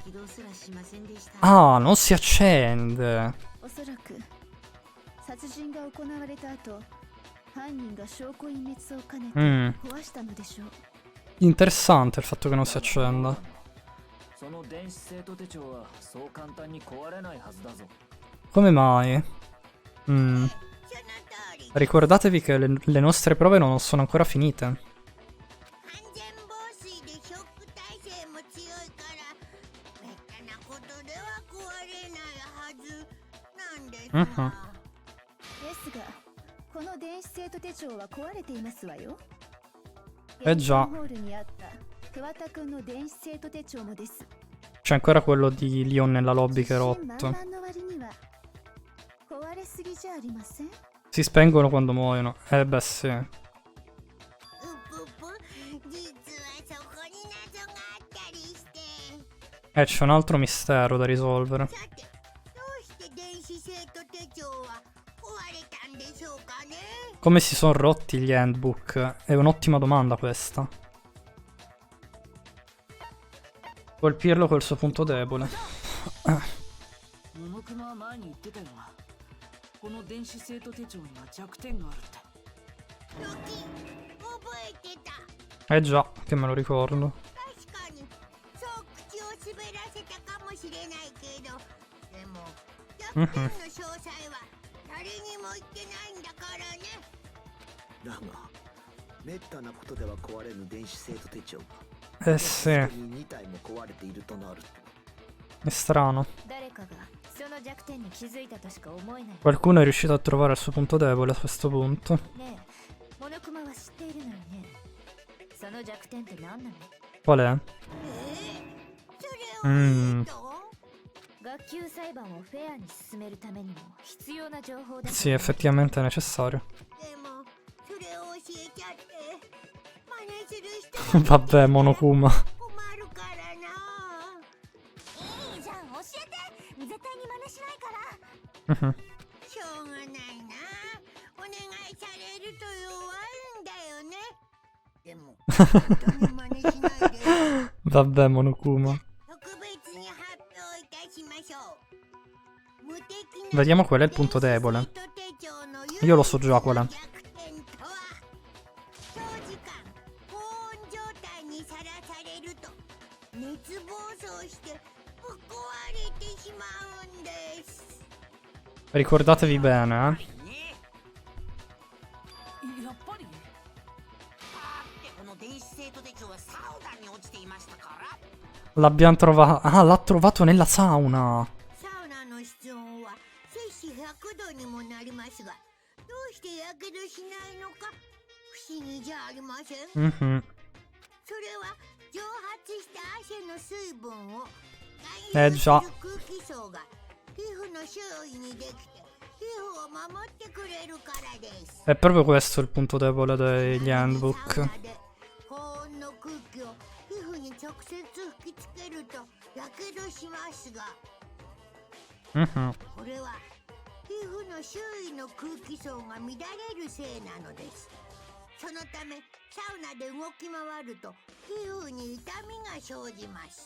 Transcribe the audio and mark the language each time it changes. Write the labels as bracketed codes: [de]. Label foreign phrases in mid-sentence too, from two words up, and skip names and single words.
[ja] 起動すらしませんでした。 [it] Ah, non si accende. [ja] おそらく殺人が行われた後、犯人が証拠隠滅を兼ねて壊したのでしょう。 [it] Interessante il fatto che non si accenda. [ja] その電子生徒手帳はそう簡単に壊れないはずだぞ。 [it] Come mai? [ja] その通り。 [it] Ricordatevi che le nostre prove non sono ancora finite. [ja] 完全防水でショック耐性も強いからめったなことでは壊れないはずなんですが。ですが、この電子生徒手帳は壊れていますわよ。 [it] già. [ja] ホールにあった桑田くんの電子生徒手帳もです。 [it] C'è ancora quello di Leon nella lobby che è [ja] 自信 [it] rotto. [ja] 満々の割には壊れすぎじゃありません。 [it] Si spengono quando muoiono. Beh sì. [ja] うぷぷ、実はそこに謎があったりして。 [it] C'è un altro mistero da risolvere. [ja] さて、どうして電子生徒手帳は壊れたんでしょうかね。 [it] Come si sono rotti gli handbook? È un'ottima domanda questa. Colpirlo col suo punto debole. [ja] モノクマは前に言ってたよな。この電子生徒手帳には弱点があるって。ロキ、覚えてた。 [it] Già, che me lo ricordo. [ja] 確かにそう口を滑らせたかもしれないけど、でも弱点の詳細は誰にも言ってないんだからね。だがめったなことでは壊れぬ電子生徒手帳が [it] sì, [ja] 2体も壊れているとなると [it] è strano. [ja] 誰かがその弱点に気づいたとしか思えない。 [it] Qualcuno è riuscito a trovare il suo punto debole a questo punto. [ja] ねえ、モノクマは知っているのよね。その弱点って何なの？ [it] Qual è? [ja] それを言うと、学級裁判をフェアに進めるためにも必要な情報だ。 [it] Sì, effettivamente è necessario. [ja] でもそれを教えちゃって真似する人 [it] Vabbè, Monokuma. [ja] 困るからな。いいじゃん、教えて。絶対に真似しないから。 Mhm. しょうがないな。お願いされると弱いんだよね。でも絶対に真似しないで。 [it] Vabbè, Monokuma. [ja] 特別に発表いたしましょう。無敵な [it] Vediamo qual è il punto debole. [ja] 電子生徒手帳の [it] Io lo so già qual è. [ja] 弱点とは、長時間高温状態にさらされると熱暴走してぶっ壊れてしまうんです。 [it] Ricordatevi bene, [ja] ねやっぱりこの電子生徒手帳はサウナに落ちていましたから。 [it] l'abbiamo trovato. Ah, l'ha trovato nella sauna. [ja] サウナの室温は摂氏100度にもなりますが、どうしてやけどしないのか不思議じゃありません。 Mhm. それは蒸発した汗の水分を [it] già. [ja] 空気層が皮膚の周囲にできて皮膚を守ってくれるからです。 [it] È proprio questo il punto debole degli [ja] サウ [it] handbook. [ja] ナで高温の空気を皮膚に直接吹きつけるとやけどしますが、 Mhm. これは皮膚の周囲の空気層が乱れるせいなのです。そのためサウナで動き回ると皮膚に痛みが生じます。